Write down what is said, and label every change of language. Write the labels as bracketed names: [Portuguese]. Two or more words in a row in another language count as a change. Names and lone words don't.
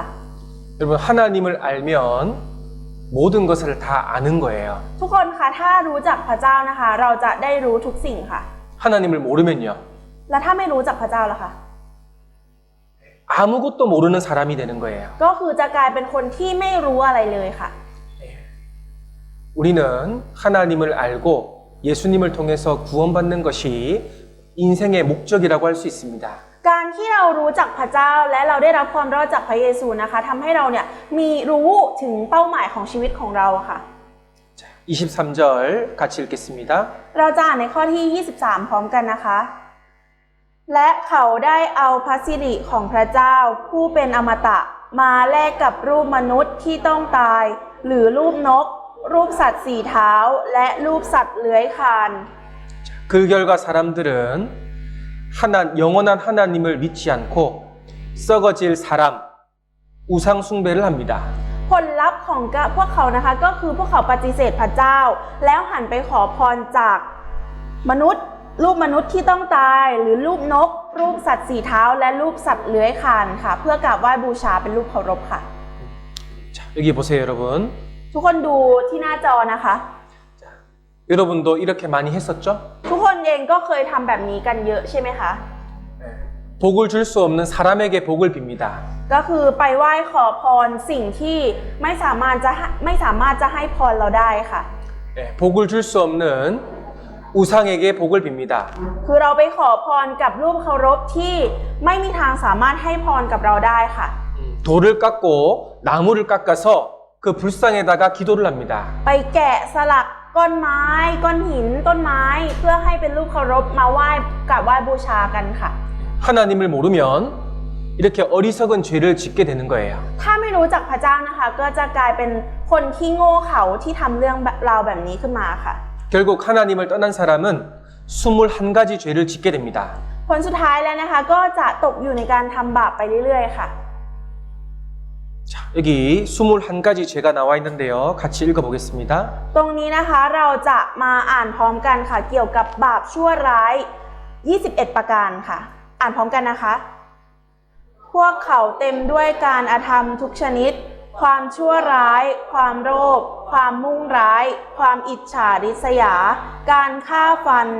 [Korean] 여러분 하나님을 알면 모든 것을 다 아는 거예요. [Thai] ทุกคนคะถ้ารู้จักพระเจ้านะคะ เราจะได้รู้ทุกสิ่งค่ะ [Korean] 하나님을 모르면요. [Thai] แล้วถ้าไม่รู้จักพระเจ้าล่ะคะ [Korean] 아무것도 모르는 사람이 되는 거예요. [Thai] ก็คือจะกลายเป็นคนที่ไม่รู้อะไรเลยค่ะ [Korean] 우리는 하나님을 알고 예수님을 통해서 구원받는 것이 인생의 목적이라고 할 수 있습니다. [Thai] การที่เรารู้จักพระเจ้าและเราได้รับความรอดจากพระเยซูนะคะทำให้เราเนี่ยมีรู้ถึงเป้าหมายของชีวิตของเราค่ะ [Korean] 자, 23절 같이 읽겠습니다. [Thai] เราจะอ่านในข้อที่ 23 พร้อมกันนะคะ และเขาได้เอาพระสิริของพระเจ้าผู้เป็นอมตะมาแลกกับรูปมนุษย์ที่ต้องตาย หรือรูปนก รูปสัตว์สี่เท้า และรูปสัตว์เลื้อยคลาน [Korean] 그 결과 사람들은 영원한 하나님을 믿지 않고 썩어질 사람, 우상 숭배를 합니다. [Thai] ผลลัพธ์ของพวกเขานะคะก็คือพวกเขาปฏิเสธพระเจ้า แล้วหันไปขอพรจากมนุษย์ รูปมนุษย์ที่ต้องตาย หรือรูปนก รูปสัตว์สี่เท้า และรูปสัตว์เลื้อยคลานค่ะ เพื่อกราบไหว้บูชาเป็นรูปเคารพค่ะ [Korean] 자, 여기 보세요, 여러분. [Thai] ทุกคนดูที่หน้าจอนะคะ [Korean] 여러분도 이렇게 많이 했었죠? [Thai] ทุกคนเองก็เคยทำแบบนี้กันเยอะใช่ไหมคะ [Korean] 복을 줄 수 없는 사람에게 복을 빕니다. [Thai] ก็คือไปไหว้ขอพรสิ่งที่ไม่สามารถจะให้พรเราได้ค่ะ [Korean] 복을 줄 수 없는 우상에게 복을 빕니다. [Thai] คือเราไปขอพรกับรูปเคารพที่ไม่มีทางสามารถให้พรกับเราได้ค่ะ [Korean] 돌을 깎고 나무를 깎아서 그 불상에다가 기도를 합니다. [Thai] ไปแกะสลักก้อนไม้ก้อนหินต้นไม้เพื่อให้เป็นรูปเคารพมาไหว้กราบไหว้บูชากันค่ะ [Korean] 하나님을 모르면 이렇게 어리석은 죄를 짓게 되는 거예요. [Thai] ถ้าไม่รู้จักพระเจ้านะคะ ก็จะกลายเป็นคนที่โง่เขลาที่ทำเรื่องราวแบบนี้ขึ้นมาค่ะ [Korean] 결국 하나님을 떠난 사람은 21가지 죄를 짓게 됩니다. [Thai] ผลสุดท้ายแล้วนะคะก็จะตกอยู่ในการทำบาปไปเรื่อยๆค่ะ [Korean] 자, 여기 21가지 죄가 나와 있는데요. 같이 읽어보겠습니다. [Thai] ตรงนี้นะคะเราจะมาอ่านพร้อมกันค่ะเกี่ยวกับบาปชั่วร้าย 21 ประการค่ะ อ่านพร้อมกันนะคะ พวกเขาเต็มด้วยการอ ธรรมทุกชนิด ความชั่วร้าย ความโลภความมุ่งร้าย ความอิจฉาริษยา การฆ่าฟัน